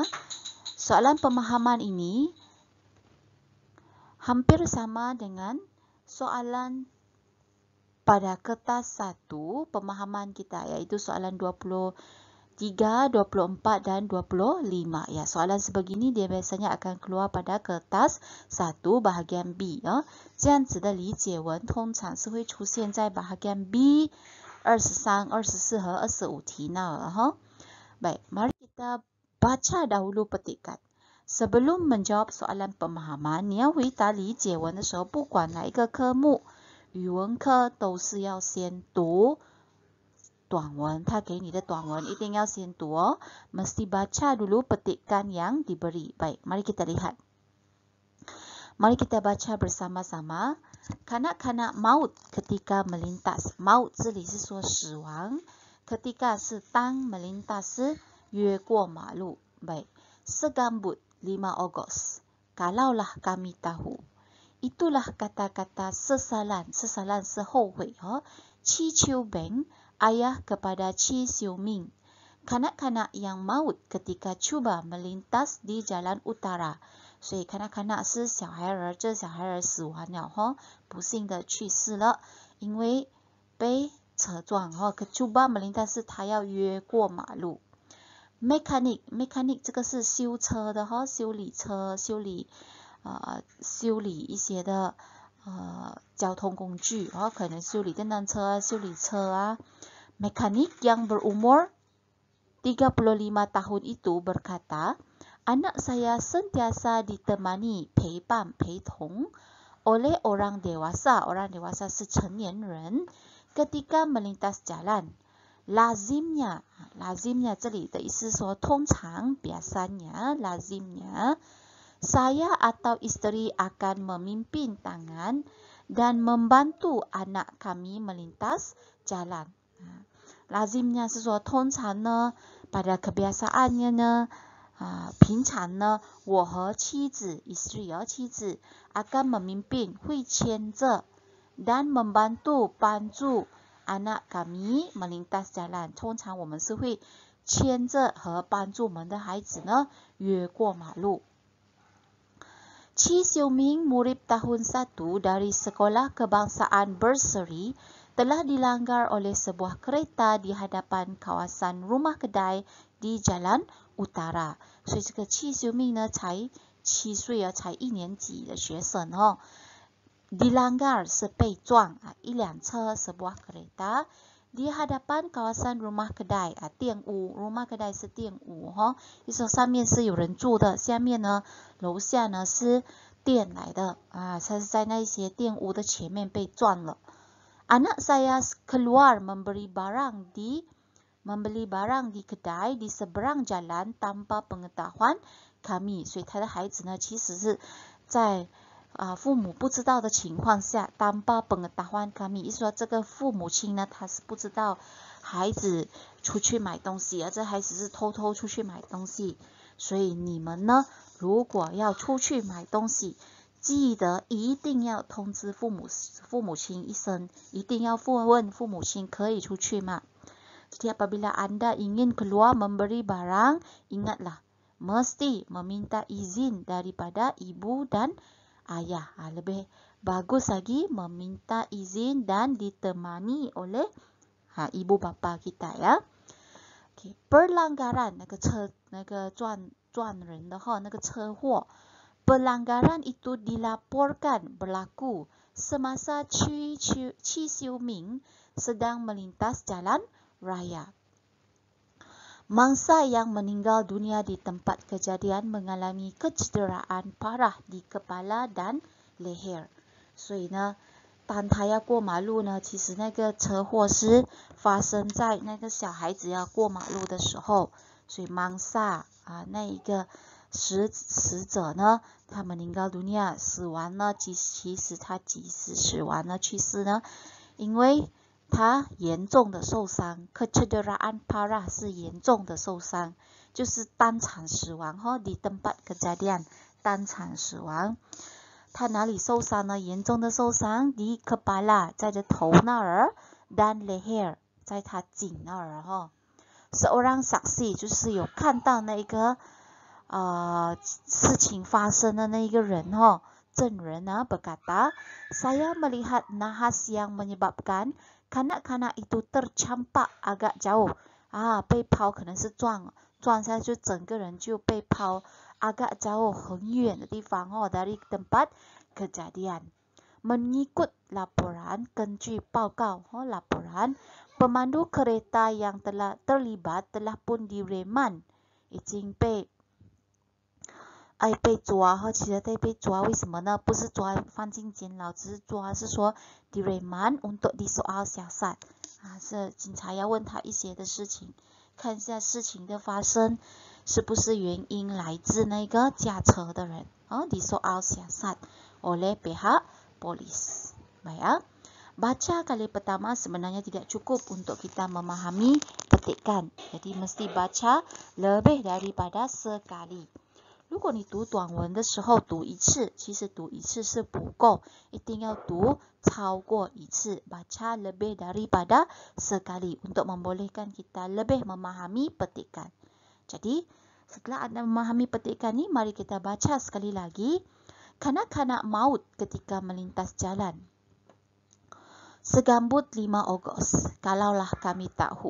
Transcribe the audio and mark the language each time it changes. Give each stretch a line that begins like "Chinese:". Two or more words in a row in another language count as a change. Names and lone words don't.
Malay: Soalan pemahaman ini hampir sama dengan soalan pada kertas 1 pemahaman kita iaitu soalan 23, 24 dan 25 ya. Soalan sebegini dia biasanya akan keluar pada kertas 1 bahagian B ya.
Chinese: 这样子的理解文通常是会出现在
Malay: bahagian B
Chinese: 23, 24 和25题那儿哈。
Malay: Baik, mari kita baca dahulu petikan. Sebelum menjawab soalan pemahaman,
Chinese: 你要回答理解文的时候，不管哪一个科目，语文科都是要先读短文，他给你的短文一定要先读哦。
Malay: Mesti baca dulu petikan yang diberi. Baik, mari kita lihat. Mari kita baca bersama-sama. Kanak-kanak maut ketika melintas.
Chinese: Maut 这里是说死亡。ketika 是当 melintas 是越过马路。Baik.
Malay: Segambut 5 Ogos. Kalaulah kami tahu. Itulah kata-kata sesalan. Sesalan
Chinese: 是后悔。
Malay: Chi Chiu Beng, ayah kepada Chi Siu Ming. Kanak-kanak yang maut ketika cuba melintas di jalan utara.
Chinese: 所以 kanak-kanak 是小孩儿，这小孩儿死亡了，不幸的去世了，因为被车撞。
Malay: cuba melintas
Chinese: 是他要越过马路。mechanic 这个是修车的，修理车，修理一些的交通工具，可能修理电单车，修理车啊。
Malay: mechanic yang berumur 35 tahun itu berkata, anak saya sentiasa ditemani
Chinese: 陪伴陪同
Malay: oleh orang dewasa. Orang dewasa
Chinese: 是成年人
Malay: ketika melintas jalan. Lazimnya
Chinese: 这里的意思说通常
Malay: biasanya lazimnya saya atau isteri akan memimpin tangan dan membantu anak kami melintas jalan. Lazimnya
Chinese: 是说通常呢
Malay: pada kebiasaannya
Chinese: 呢 平常呢 我和妻子
Malay: istri 妻子 akan memimpin
Chinese: 会牵着
Malay: dan membantu 帮助 anak kami melintas jalan.
Chinese: 通常我们是会牵着和帮助我们的孩子呢越过马路。
Malay: Chi Siu Ming, murid tahun 1 dari Sekolah Kebangsaan Bursary, telah dilanggar oleh sebuah kereta di hadapan kawasan rumah kedai di Jalan Utara.
Chinese: 所以这个 Chi Siu Ming 呢才7岁才1年级的学生dilanggar 是被撞一辆车
Malay: sebuah kereta di hadapan kawasan rumah kedai
Chinese: 店屋
Malay: rumah kedai
Chinese: 是店屋就说上面是有人住的，下面呢楼下呢是店来的他是在那些店屋的前面被撞了。
Malay: Anak saya keluar membeli barang di kedai di seberang jalan tanpa pengetahuan kami.
Chinese: 所以他的孩子呢其实是在父母不知道的情况下
Malay: tanpa pengetahuan kami
Chinese: 意思说这个父母亲呢他是不知道孩子出去买东西，这孩子是偷偷出去买东西。所以你们呢如果要出去买东西，记得一定要通知父母亲一声，一定要问父母亲可以出去吗？
Malay: Jadi apabila anda ingin keluar memberi barang, ingatlah, mesti meminta izin daripada ibu dan ayah. Lebih bagus lagi meminta izin dan ditemani oleh ibu bapa kita ya. Okay. Pelanggaran
Chinese: 那个撞人的那个车祸
Malay: pelanggaran itu dilaporkan berlaku semasa Qi Xiuming sedang melintas jalan raya. Mangsa yang meninggal dunia di tempat kejadian mengalami kecederaan parah di kepala dan leher.
Chinese: 所以呢，当他要过马路呢，其实那个车祸是发生在那个小孩子要过马路的时候，所以 mangsa 那一个死者呢，他
Malay: meninggal dunia
Chinese: 死亡呢，其实他几时死亡呢？去世呢？因为他严重的受伤
Malay: kecederaan parah
Chinese: 是严重的受伤，就是当场死亡
Malay: di tempat kejadian
Chinese: 当场死亡。他哪里受伤呢？严重的受伤
Malay: di kepala
Chinese: 在这头那儿
Malay: dan leher
Chinese: 在他颈那儿
Malay: seorang saksi
Chinese: 就是有看到那个事情发生的那一个人证人
Malay: berkata, saya melihat nahas yang menyebabkan kanak-kanak itu tercampak agak jauh
Chinese: 被抛可能是撞下去，整个人就被抛
Malay: agak jauh
Chinese: 很远的地方
Malay: dari tempat kejadian. Mengikut laporan
Chinese: 根据报告
Malay: laporan pemandu kereta yang telah terlibat telah pun direman
Chinese: 已经被抓其实被抓为什么呢？不是抓放进监牢，只是抓是说
Malay: direman untuk disoal siasat
Chinese: 是警察要问他一些的事情，看一下事情的发生是不是原因来自那个驾车的人
Malay: disoal siasat oleh pihak polis. Baik baca kali pertama sebenarnya tidak cukup untuk kita memahami petikan. Jadi mesti baca lebih daripada sekali.
Chinese: 如果你读短文的时候读一次，其实读一次是不够，一定要读超过一次。
Malay: Baca lebih daripada sekali untuk membolehkan kita lebih memahami petikan. Jadi setelah anda memahami petikan ni, mari kita baca sekali lagi. Kanak-kanak maut ketika melintas jalan. Segambut 5 Ogos, kalaulah kami tahu.